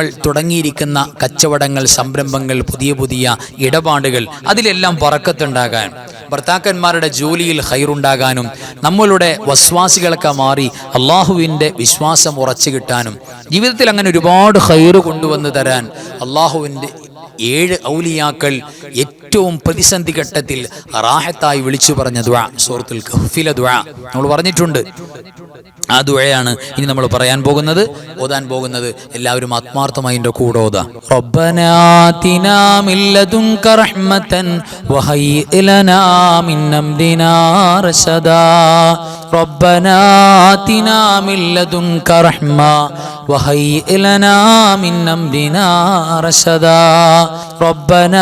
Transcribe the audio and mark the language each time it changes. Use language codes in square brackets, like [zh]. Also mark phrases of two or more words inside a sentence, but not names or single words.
[ml] തുടങ്ങിയിരിക്കുന്ന കച്ചവടങ്ങൾ, സംരംഭങ്ങൾ, പുതിയ പുതിയ ഇടപാടുകൾ, അതിലെല്ലാം ബറക്കത്തുണ്ടാകാൻ, ഭർത്താക്കന്മാരുടെ ജോലിയിൽ ഖൈറുണ്ടാകാനും നമ്മളുടെ വസ്വാസികളൊക്കെ മാറി അള്ളാഹുവിൻ്റെ വിശ്വാസം ഉറച്ചു കിട്ടാനും ജീവിതത്തിൽ അങ്ങനെ ഒരുപാട് ഖൈറ് കൊണ്ടുവന്ന് തരാൻ അള്ളാഹുവിൻ്റെ 7 ഔലിയാക്കൾ ഏറ്റവും പ്രതിസന്ധി ഘട്ടത്തിൽ റാഹത്തായി വിളിച്ചു പറഞ്ഞ ദുആ സൂറത്തുൽ കഹ്ഫിലെ ദുആ നമ്മൾ പറഞ്ഞിട്ടുണ്ട്. ആ ദുആയാണ് ഇനി നമ്മൾ പറയാൻ പോകുന്നത്, ഓതാൻ പോകുന്നത്. എല്ലാവരും ആത്മാർത്ഥമായി എൻ്റെ കൂടെ ഓതാ. [ar] ربنا آتنا من لدنك رحمة وهيئ لنا من أمرنا رشدا ربنا آتنا من لدنك رحمة وهيئ لنا من أمرنا رشدا ربنا